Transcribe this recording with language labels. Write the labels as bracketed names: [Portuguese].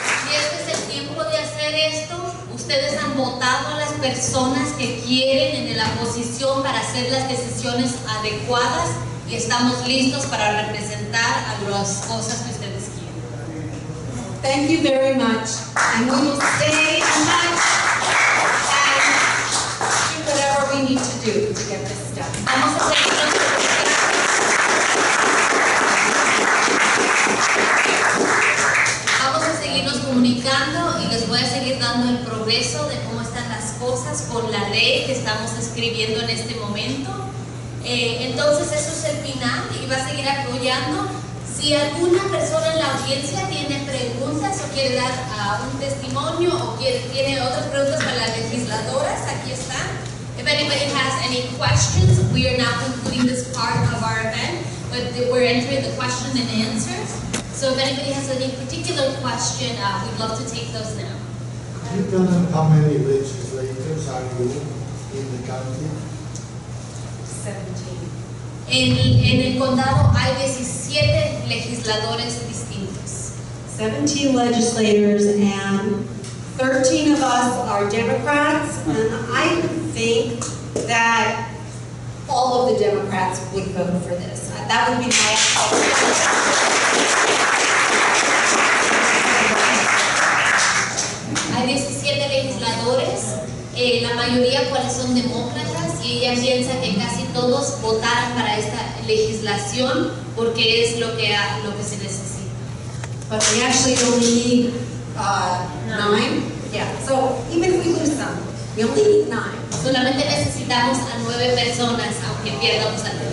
[Spanish] Y este es el tiempo de hacer esto. Ustedes han votado a las personas que quieren en la posición para hacer las decisiones adecuadas y estamos listos para representar a las cosas que ustedes quieren. [English] Thank you very much, and we will stay in touch and do whatever we need to do to get this done. [Spanish] Vamos a seguirnos comunicando y les voy a seguir dando el progreso de cómo están las cosas con la ley que estamos escribiendo en este momento. Entonces eso es el final y va a seguir apoyando. Si alguna persona en la audiencia tiene preguntas o quiere dar un testimonio o tiene otras preguntas para las legisladoras, aquí están. [English] If anybody has any questions, we are now concluding this part of our event, but we're entering the question and answers. So if anybody has any particular question, we'd love to take those now. Can you tell them how many legislators are you in the county? 17. [Spanish] En el condado hay 17 legisladores distintos. [English] 17 legislators, and 13 of us are Democrats, and I think that all of the Democrats would vote for this. That would be my expectation. [Spanish] Hay 17 legisladores, la mayoría cuales son demócratas, y ella piensa que casi todos votaron para esta legislación porque es lo que se necesita. [English] But we actually only need 9. Yeah, so even if we lose some, we only need 9. [Spanish] Solamente necesitamos a 9 personas, aunque pierdamos a 9.